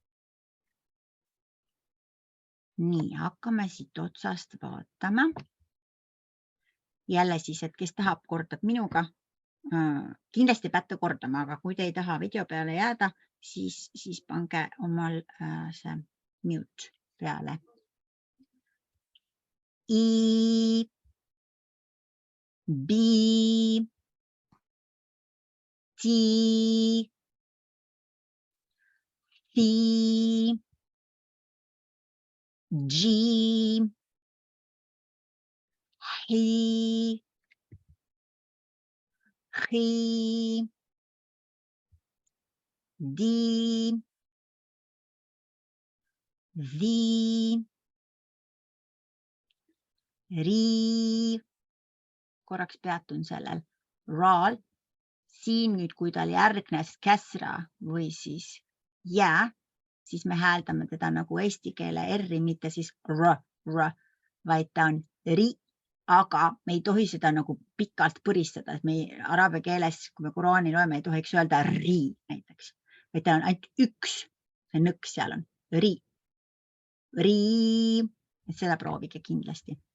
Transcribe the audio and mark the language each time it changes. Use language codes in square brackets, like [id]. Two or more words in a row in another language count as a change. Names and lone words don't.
[et] Nii, hakkame siit otsast vaatama. Jälle siis, et kes tahab, kordab minuga. Kindlasti peate kordama, aga kui te ei taha video peale jääda, siis pange omal see mute peale. [ar] إِ، بِ، تِ، ثِ، جِ، حِ, دِ، ذِ، رِ, [et] korraks peatun sellel, raal, siin nüüd, kui tal järgnes käsra või siis jää, siis me hääldame teda nagu eesti keele R-i, mitte siis r, vaid ta on ri, aga me ei tohi seda nagu pikalt põristada, et me araabia keeles, kui me Qurani loeme, ei tohiks öelda ri näiteks, vaid ta on ainult üks, see nõks seal on ri, et seda proovige kindlasti.